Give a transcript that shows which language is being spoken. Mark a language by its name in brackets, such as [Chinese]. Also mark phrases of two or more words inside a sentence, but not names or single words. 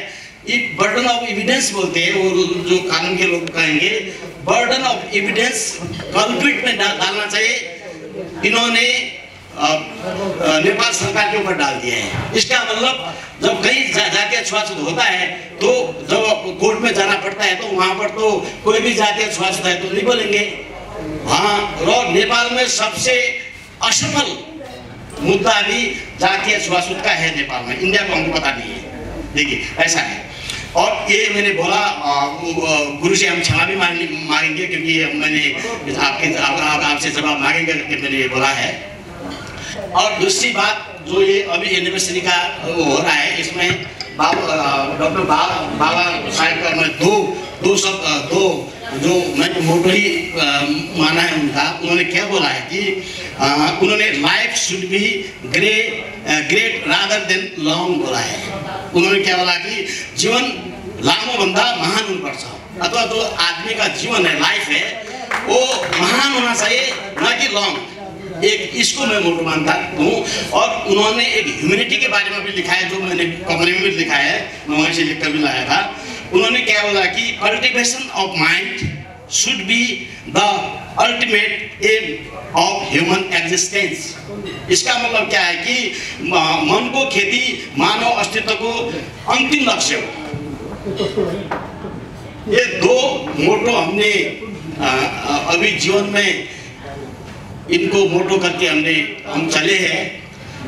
[English] burden of evidence [Hindi] बोलते हैं, वो जो कानून के लोग कहेंगे [English] burden of evidence [Hindi] कल्प्रिट में डालना चाहिए, इन्होंने नेपाल सरकार के ऊपर डाल दिया है। इसका मतलब जब कहीं जातीय छुआछूत होता है तो जब कोर्ट में जाना पड़ता है तो वहां पर तो कोई भी जातीय छुआछूत है तो नहीं बोलेंगे, वहाँ र नेपाल में सबसे असफल मुद्दा भी जातीय छुआछूत का है नेपाल में। इंडिया को हमको पता नहीं है। देखिए ऐसा है। और ये मैंने बोला गुरु से हम क्षमा भी मांगेंगे क्योंकि मैंने आपसे जवाब मांगेंगे करके मैंने ये बोला है। और दूसरी बात जो ये अभी एनिवर्सरी का हो रहा है, इसमें डॉक्टर बाबा साहेब का मैं दो जो मैंने मोटो ही माना है उनका, उन्होंने क्या बोला है कि उन्होंने [English] life should be great rather than long [Hindi] बोला है। उन्होंने क्या बोला कि [Nepali] जीवन लामो भन्दा महान हुनुपर्छ, [Hindi] अथवा जो आदमी का जीवन है, लाइफ है, वो महान होना चाहिए, ना कि लॉन्ग। एक इसको मैं मोटो मानता हूँ। और उन्होंने एक ह्यूमैनिटी के बारे में भी लिखा है, जो मैंने कमरे में भी लिखा है, मैं वहीं से लिखकर भी लाया था। उन्होंने क्या बोला कि [English] cultivation of mind should be the ultimate aim of human existence. [Hindi] इसका मतलब क्या है कि [Nepali] मन को खेती मानव अस्तित्व को अंतिम लक्ष्य हो। [Hindi] ये दो मोटो हमने अभी जीवन में इनको मोटो करके हम चले हैं।